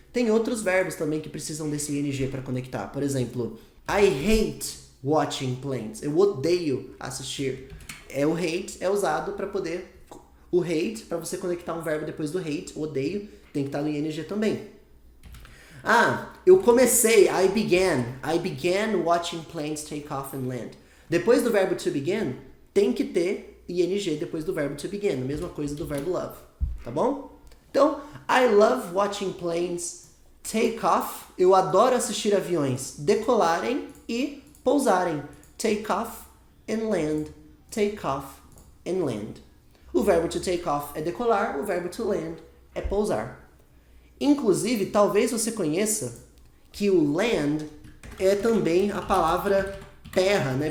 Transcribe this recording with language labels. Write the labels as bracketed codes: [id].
[pt] Tem outros verbos também que precisam desse ing para conectar. Por exemplo, [en] I hate watching planes. [pt] Eu odeio assistir. O hate é usado para poder O hate, para você conectar um verbo depois do hate, odeio, tem que estar no ing também. Ah, eu comecei, [en] I began watching planes take off and land. [pt] Depois do verbo to begin, tem que ter ing depois do verbo to begin, a mesma coisa do verbo love, tá bom? Então, [en] I love watching planes take off. [pt] Eu adoro assistir aviões decolarem e pousarem. [en] Take off and land. Take off and land. [pt] O verbo to take off é decolar, o verbo to land é pousar. Inclusive, talvez você conheça que o land é também a palavra terra, né?